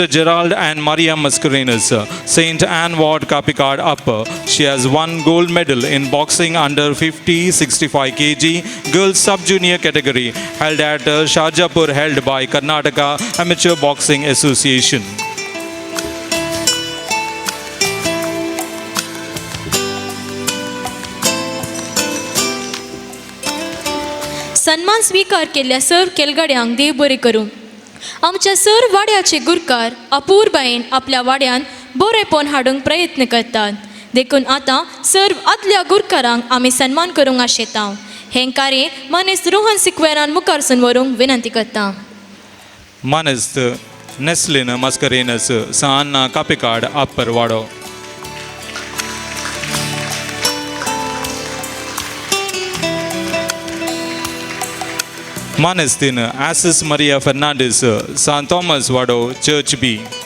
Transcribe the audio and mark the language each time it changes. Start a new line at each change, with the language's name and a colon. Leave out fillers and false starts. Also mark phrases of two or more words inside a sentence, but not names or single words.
English: Gerald and Maria Mascarenhas, St. Anne Ward, Kapikad Upper. She has won gold medal in boxing under 50-65 kg girls sub-junior category held at Shajapur, held by Karnataka Amateur Boxing Association.
Konkani: सन्मान स्वीकार केल्ल्या सर्व केलगड्यांक देव बरें करूं. आमच्या सर्व वाड्याचे गुरकार अपूर्बायेन आपल्या वाड्यान बरेपण हाडूंक प्रयत्न करतात. देखून आतां सर्व आदल्या गुरकारांक आमी सन्मान करूंक आशेता. हें कार्य मनीस रोहन सिक्वेरान मुखारसून व्हरूंक विनंती करता. Manist Neslin Mascarenhas, Sanna Kapikad Upper Wado. Manestin Assis Maria Fernandez, San Thomas Wado, Church B.